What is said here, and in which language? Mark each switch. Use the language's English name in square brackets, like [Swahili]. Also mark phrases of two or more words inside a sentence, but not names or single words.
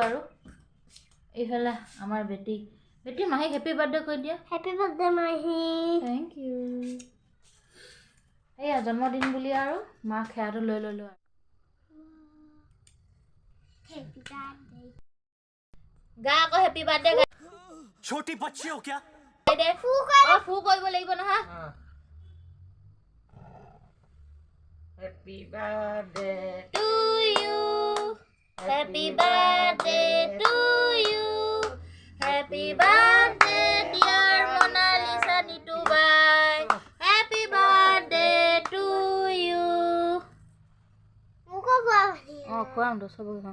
[Assamese] আৰু এইফালে আমাৰ বেটি মাহীক [English] happy birthday [Assamese] কৈ দিয়া। [English] happy birthday মাহী। thank you. [Assamese] এয়া জন্মদিন বুলি আৰু মাক সেয়াটো লৈ ল'লোঁ। গা আকৌ [English] happy birthday [Assamese] গা। [Hindi] छोटी बच्ची हो क्या [Assamese] ফু কৰিব লাগিব নহয়। [English] Happy birthday to you, happy birthday to you, happy birthday dear মোনালিছা নিতু বাই, happy birthday to you। [Assamese] খুৱাম তো চবকে খুৱাম।